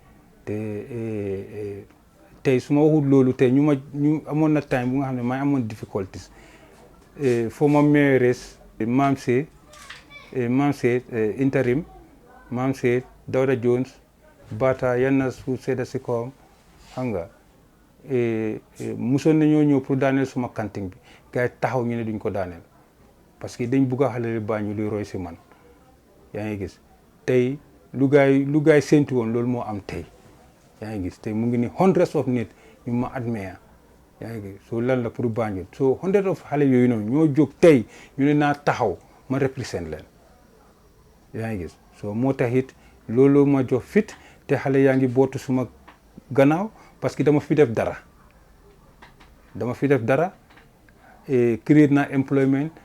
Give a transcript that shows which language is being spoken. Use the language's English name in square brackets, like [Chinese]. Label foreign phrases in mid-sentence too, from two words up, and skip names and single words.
[Wolof] te tey su ma waxul loolu tey ñu amoon na time bu nga xam ne maa amoon difficulties [English] former mayoress [Wolof] Mam Say interim Mam Say Dawda Jones Bata yan na su sedda si kawam xam nga musoon nañoo ñëw pour daaneel suma kanting bi gars yi taxaw ñu ne duñ ko daaneel parce que dañ bugg a xale Banjul luy roy si man yaa ngi gis tey lu gaay séntu woon loolu moo am tey yaa ngi gis tey mu ngi ni [English] hundreds of [Wolof] nit ñu ma admire yaa ngi gis so lan la pour Banjul so [English] hundreds of [Wolof] xale yooyu noonu ñoo jóg tey ñu ne naa taxaw ma represent leen yaa ngi gis so moo tax it loolu ma jox fit te xale yaa ngi bootu suma gannaaw parce que dama fi def dara créer na employment